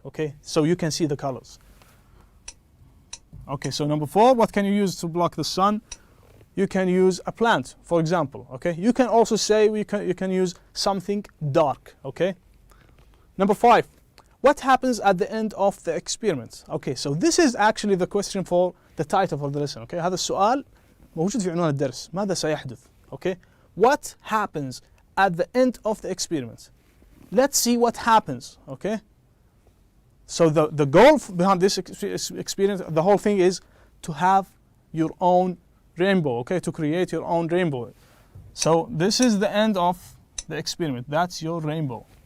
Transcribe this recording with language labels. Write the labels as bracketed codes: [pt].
[en] Okay, so you can see the colors. Okay, so number 4, what can you use to block the sun? You can use a plant, for example. Okay, you can also say you can use something dark. Okay, number 5, what happens at the end of the experiment? Okay, so this is actually the question for the title for the lesson. Okay, [ar] هذا السؤال موجود في عنوان الدرس. ماذا سيحدث? [en] Okay, what happens at the end of the experiment? Let's see what happens. Okay, so the goal behind this experience, the whole thing is to have your own rainbow. Okay, to create your own rainbow. So this is the end of the experiment. That's your rainbow.